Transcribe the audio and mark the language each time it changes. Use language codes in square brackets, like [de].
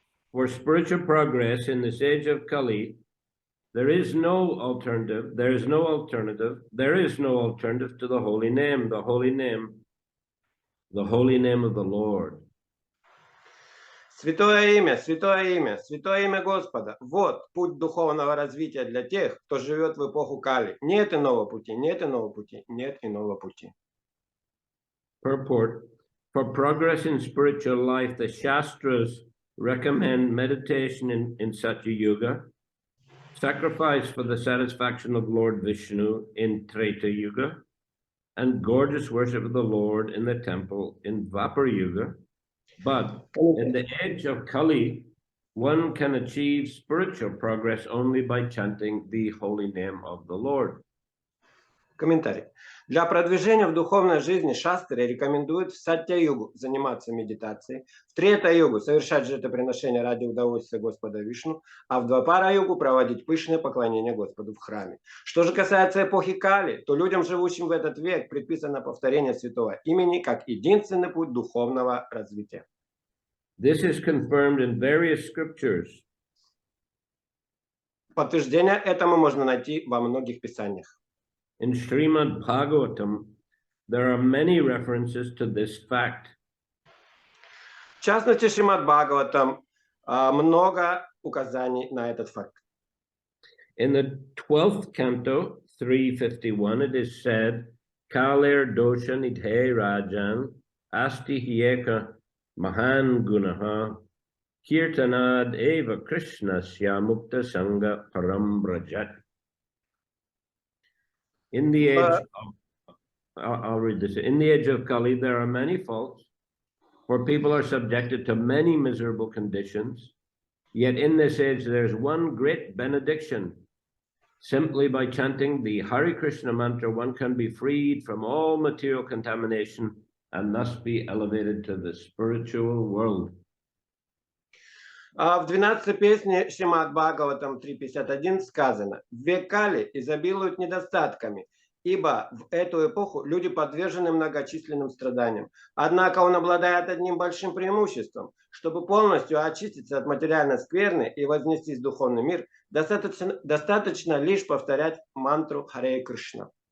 [en] For spiritual progress in this age of Kali, there is no alternative, there is no alternative to the holy name, the holy name of the Lord. [ru] Святое имя, святое имя, святое имя Господа. Вот путь духовного развития для тех, кто живет в эпоху Кали. Нет иного пути, нет иного пути, нет иного пути. [en] Purport: for progress in spiritual life, the Shastras recommend meditation in Satya Yuga, sacrifice for the satisfaction of Lord Vishnu in Treta Yuga, and gorgeous worship of the Lord in the temple in Dvapara Yuga. But in the age of Kali, one can achieve spiritual progress only by chanting the holy name of the Lord. [ru] Комментарий. Для продвижения в духовной жизни шастры рекомендуют в Сатья-югу заниматься медитацией, в Трета-югу совершать жертвоприношения ради удовольствия Господа Вишну, а в Двапара-югу проводить пышное поклонение Господу в храме. Что же касается эпохи Кали, то людям, живущим в этот век, предписано повторение святого имени как единственный путь духовного развития. [en] This is confirmed in various scriptures. [ru] Подтверждение этому можно найти во многих писаниях. [en] In Srimad Bhagavatam, there are many references to this fact. [ru] В частности, Шримад Бхагаватам много указаний на этот факт. [en] In the 12th canto, 351, it is said, [sa] Kaler dosha nidhe rajan asti hyeka mahan gunaha kirtanad eva krishnasya mukta sangha param brajat. [en] In the age of, I'll read this. In the age of Kali, there are many faults, for people are subjected to many miserable conditions. Yet in this age, there's one great benediction. Simply by chanting the Hare Krishna mantra, one can be freed from all material contamination and thus be elevated to the spiritual world. [ru] В 12-й песне Шримад Бхагаватам 3.51 сказано: «В век Кали изобилуют недостатками, ибо в эту эпоху люди подвержены многочисленным страданиям. Однако он обладает одним большим преимуществом. Чтобы полностью очиститься от материальной скверны и вознестись в духовный мир, достаточно лишь повторять мантру Харе Кришна».